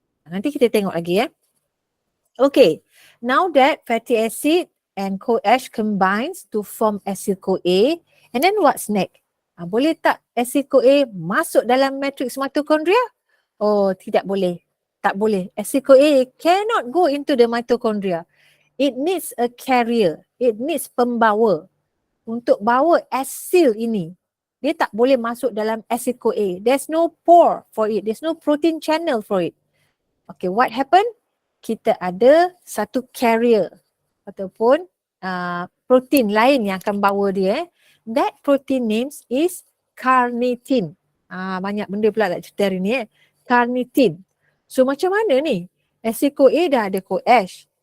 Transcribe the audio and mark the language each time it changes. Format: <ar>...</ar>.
<en>Nanti kita tengok lagi Okay, now that fatty acid and CoAsh combines to form acyl-CoA, and then what's next?</en> <ms>Boleh tak acyl-CoA masuk dalam matrix mitochondria?</ms> <en>Oh, tidak boleh. Tak boleh. Acyl-CoA cannot go into the mitochondria. It needs a carrier.</en> <ms>It needs pembawa untuk bawa acyl ini. Dia tak boleh masuk dalam acyl-CoA.</ms> <en>There's no pore for it. There's no protein channel for it. Okay, what happened?</en> <ms>Kita ada satu carrier ataupun protein lain yang akan bawa dia. That protein names is carnitine. Banyak benda pula nak cerita hari ni. Carnitine. So macam mana ni? Acyl-CoA dah ada CoAsh.</ms>